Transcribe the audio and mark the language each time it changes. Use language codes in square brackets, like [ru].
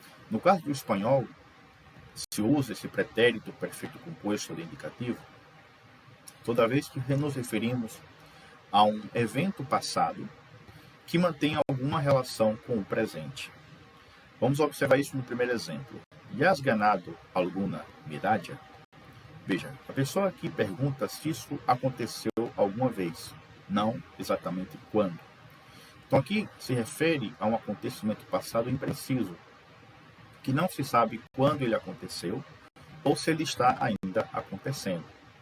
[pt] No caso do espanhol, se usa esse pretérito perfeito composto de indicativo toda vez que nos referimos a um evento passado que mantém alguma relação com o presente. Vamos observar isso no primeiro exemplo. [es] ¿Ya has ganado alguna medalla? [pt] Veja, a pessoa aqui pergunta se isso aconteceu alguma vez, não exatamente quando. Então aqui se refere a um acontecimento passado impreciso, que não se sabe quando ele aconteceu ou se ele está ainda acontecendo.